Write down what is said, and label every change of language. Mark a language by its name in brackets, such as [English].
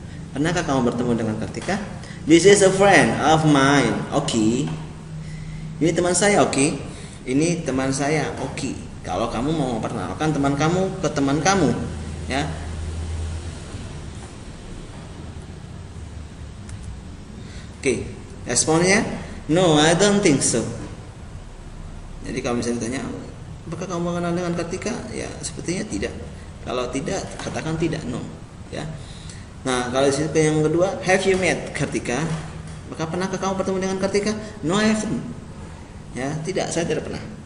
[Indonesian] Pernahkah kamu bertemu dengan Kartika? [English] This is a friend of mine. Oki. [Indonesian] Ini teman saya, Oki. Ini teman saya, Oki. Kalau kamu mau memperkenalkan teman kamu ke teman kamu, ya. Oke, responnya [English] no, I don't think so. [Indonesian] Jadi kalau misalnya ditanya, apakah kamu mengenal dengan Kartika? Ya, sepertinya tidak. Kalau tidak, katakan tidak, no, ya. Nah, kalau di sini yang kedua, [English] have you met Kartika? [Indonesian] Maka pernahkah kamu bertemu dengan Kartika? [English] No, I haven't. [Indonesian] Ya, tidak, saya tidak pernah.